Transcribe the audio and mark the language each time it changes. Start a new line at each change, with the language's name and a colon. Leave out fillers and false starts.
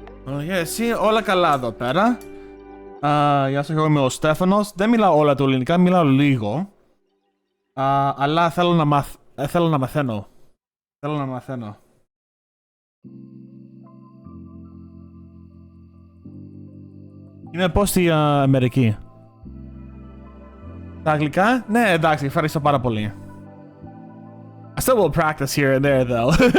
Greek: Oh yeah,
Spanish: sí, hola
Greek: καλά εδώ πέρα. Γεια σας, εγώ είμαι ο Στέφανος. Δεν μιλάω όλα του ελληνικά, μιλάω λίγο. Αλλά θέλω να μαθαίνω. Θέλω να μαθαίνω. Είμαι πώς στη Αμερική. Τα αγγλικά? Ναι, εντάξει, ευχαριστώ πάρα πολύ.
English: I still will practice here and there though.